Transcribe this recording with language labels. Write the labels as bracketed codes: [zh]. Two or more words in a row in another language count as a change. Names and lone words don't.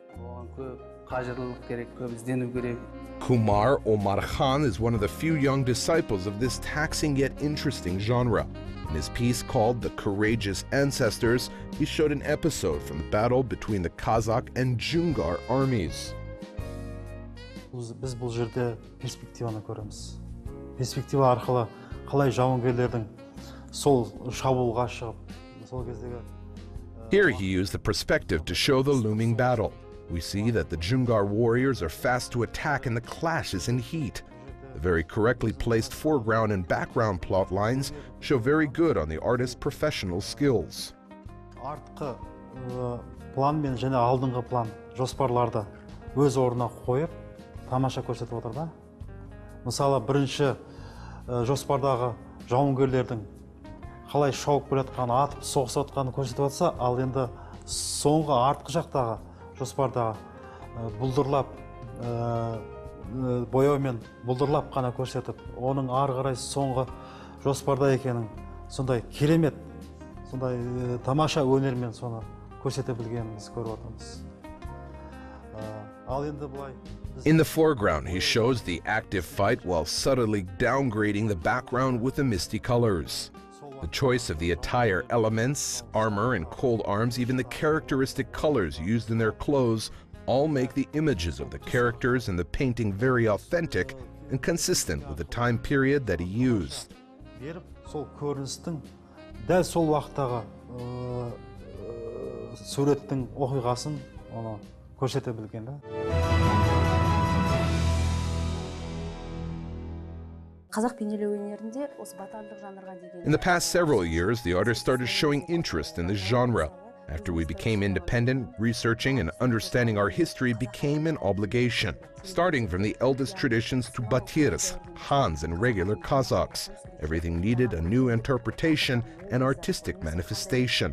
[en] Kumar Omar Khan is one of the few young disciples of this taxing yet interesting genre. In his piece called The Courageous Ancestors, he showed an episode from the battle between the Kazakh and Jungar armies. [kk] Біз бұл жерде перспективаны көреміз. Перспектива арқылы қалай жауынгерлердің сол шабуылға шығып, сол кездегі. [en] Here he used the perspective to show the looming battle. We see that the Jungar warriors are fast to attack and the clash is in heat. The very correctly placed foreground and background plot lines show very good on the artist's professional skills. [kk] Артқы план мен және алдыңғы план жоспарларды өз орнына қойып, тамаша көрсетіп отыр да. Мысалы, бірінші жоспардағы жауынгерлердің қалай шауып келе жатқаны, атып соғысып жатқанын көрсетіп жатса, ал енді соңғы артқы жақтағы жоспардағы бұлдырлап, бояумен бұлдырлап қана көрсетіп, оның ары қарай соңғы жоспарда екенін сондай керемет сондай тамаша өнермен соны көрсете білгенімізді көріп отырмыз. Ал енді былай [en] In the foreground, he shows the active fight while subtly downgrading the background with the misty colors. The choice of the attire elements, armor and cold arms, even the characteristic colors used in their clothes, all make the images of the characters in the painting very authentic and consistent with the time period that he used. [kk] беріп, сол көріністің дәл сол уақыттағы суреттің оқиғасын оны көрсете білген да. Қазақ бейнелеу өнерінде осы баталдық жанрға деген [en] In the past several years, the artist started showing interest in this genre. After we became independent, researching and understanding our history became an obligation. Starting from the eldest traditions to Batirs, Hans and regular Kazakhs, everything needed a new interpretation and artistic manifestation.